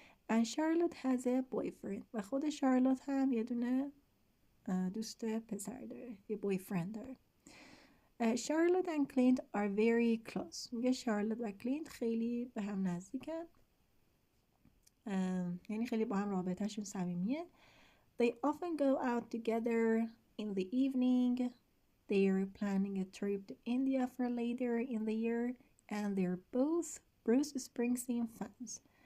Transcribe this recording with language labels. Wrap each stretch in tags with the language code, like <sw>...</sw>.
<en>And Charlotte has a boyfriend.</en> <fa>و خود شارلوت هم یه دونه دوست پسر داره، یه boyfriend داره.</fa> <en>Charlotte and Clint are very close.</en> <fa>میگه شارلوت و کلینت خیلی به هم نزدیکن، یعنی خیلی با هم رابطهشون صمیمیه.</fa> <en>They often go out together in the evening. They're planning a trip to India for later in the year and they're both Bruce Springsteen fans.</en>